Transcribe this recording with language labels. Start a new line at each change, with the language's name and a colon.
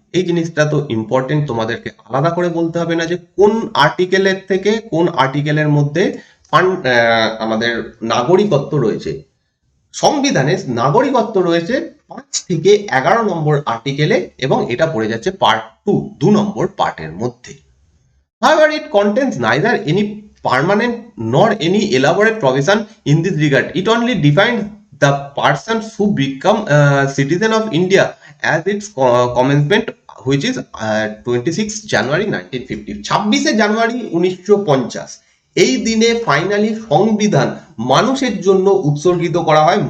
Bangla: এই জিনিসটা তো ইম্পর্টেন্ট, তোমাদেরকে আলাদা করে বলতে হবে না যে কোন আর্টিকেলের থেকে কোন আর্টিকেলের মধ্যে আমাদের নাগরিকত্ব রয়েছে। সংবিধানে নাগরিকত্ব রয়েছে 5 থেকে 11 নম্বর আর্টিকেলে, এবং এটা পড়ে যাচ্ছে পার্ট 2 নম্বর পার্টের মধ্যে।
English: However, it contains neither any permanent nor any elaborate provision in this regard. It only defines the persons who become citizen of India as its commencement, which is 26 January 1950.
Bangla: 26 জানুয়ারি 1950 এই দিনে ফাইনালি সংবিধান মানুষের জন্য উৎসর্গিত করা হয়।